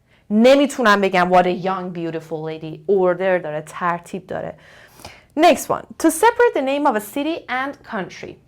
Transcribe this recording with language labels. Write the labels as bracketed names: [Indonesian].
[Persian] نمیتونم بگم [English] what a young beautiful lady. [Persian] order داره، ترتیب داره. [English] Next one. To separate the name of a city and country.